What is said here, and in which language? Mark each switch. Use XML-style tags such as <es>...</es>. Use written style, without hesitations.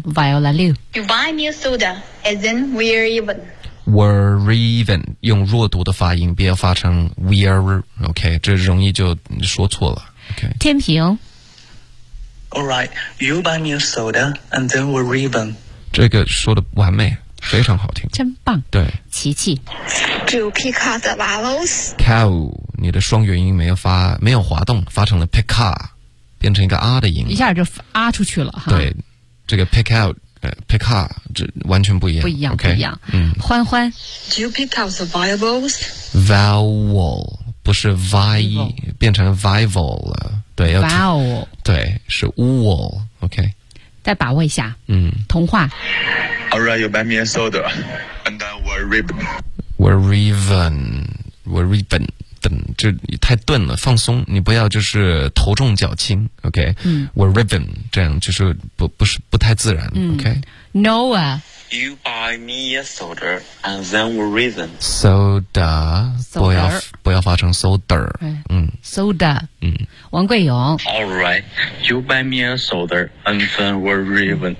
<en>Viola Liu You buy me a soda and then we're ribbon</en> <zh>We're ribbon 用弱读的发音不要发成 we're OK 这容易就说错了 OK 天平</zh> <en>Alright You buy me a soda and then we're ribbon</en> <zh>这个说的完美非常好听真棒对琪琪</zh> <en>Do you pick up the vowels?</en> <zh>Cow 你的双元音没有发没有滑动发成了 pick up 变成一个 R 的音一下就 R 出去了对这个 pick out、pick up 这完全不一样不一样、</zh> <en>okay?</en> <zh>不一样、嗯、欢欢</zh> <en>Do you pick up the vowels?</en> <zh>Vowel 不是 vi 变成 vival 了对要</zh> <en>Vowel</en> <zh>对是 wool OK 再把握一下嗯，童话</zh> <en>Alright, you buy me a soda, and then we're ribbon. We're ribbon, we're ribbon.</en> <zh>等就太钝了，放松，你不要就是头重脚轻 ，OK？嗯，</zh> <en>we're ribbon，</en> <zh>这样就是不太自然、嗯、，OK？</zh> <en>Noah, you buy me a soda, and then we're ribbon.</en> <zh>Soda, 不要发成 soda， 嗯</zh> <en>，soda，嗯，</en> <zh>王贵勇</zh> <en>，Alright, you buy me a soda, and then we're ribbon.</en>